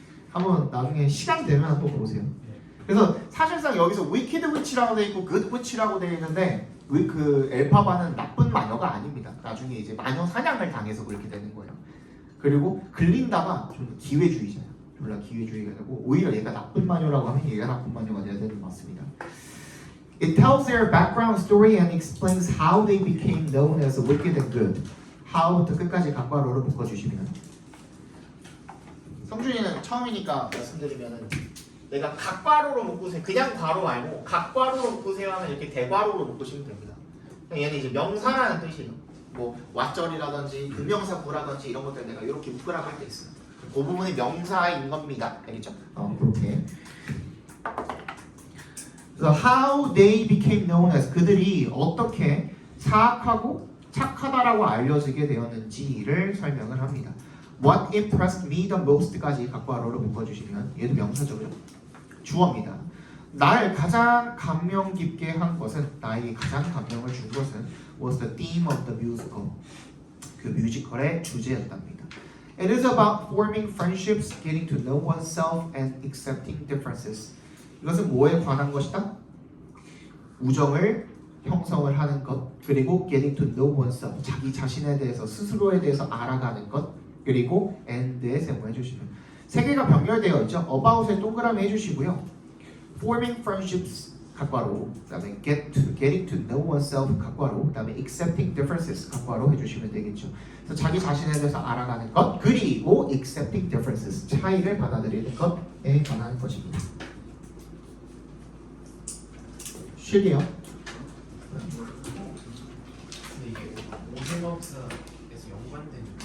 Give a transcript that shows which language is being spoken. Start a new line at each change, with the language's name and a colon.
Korean: 한번 나중에 시간 되면 또 보세요. 그래서 사실상 여기서 위키드 위치라고 돼 있고 굿 위치라고 돼 있는데 그 엘파바는 나쁜 마녀가 아닙니다. 나중에 이제 마녀 사냥을 당해서 그렇게 되는 거예요. 그리고 글린다가 좀 기회주의자예요. 졸라 기회주의가 되고 오히려 얘가 나쁜 마녀라고 하면 얘가 나쁜 마녀가 돼야 되는 것 같습니다.
English: It tells their background story and explains how they became known as wicked and good.
Korean: how부터 끝까지 각괄호를 묶어주시면 성준이는 처음이니까 말씀드리면은 내가 각괄호로 묶으세요. 그냥 괄호 말고 각괄호로 묶으세요 하면 이렇게 대괄호로 묶으시면 됩니다. 얘는 이제 명사라는 뜻이에요. 뭐 왓절이라든지 분명사 구라든지 이런 것들 내가 이렇게 묶으라고 할 때 있어요. 그 부분이 명사인 겁니다. 알겠죠? 그렇게. 그래서
English: how they became known as
Korean: 그들이 어떻게 사악하고 착하다라고 알려지게 되었는지를 설명을 합니다.
English: What impressed me the most
Korean: 까지 각괄호로 묶어주시면 얘도 명사죠, 그죠? 주어입니다. 날 가장 감명 깊게 한 것은 나에게 가장 감명을 준 것은
English: was the theme of the musical.
Korean: 그 뮤지컬의 주제였답니다.
English: It is about forming friendships, getting to know oneself, and accepting differences.
Korean: 이것은 뭐에 관한 것이다? 우정을 형성을 하는 것, 그리고
English: getting to know oneself,
Korean: 자기 자신에 대해서 스스로에 대해서 알아가는 것, 그리고 and에 세모해 주시면 세 개가 병렬되어 있죠. about에 동그라미 해주시고요.
English: forming friendships
Korean: 각괄호, 그다음에
English: getting to know oneself 각괄호, 그다음에 accepting differences
Korean: 각괄호 해주시면 되겠죠. 그래서 자기 자신에 대해서 알아가는 것, 그리고
English: accepting differences
Korean: 차이를 받아들이는 것에 관한 것입니다. 실게요. 근데 이게 오세명사에서 연관된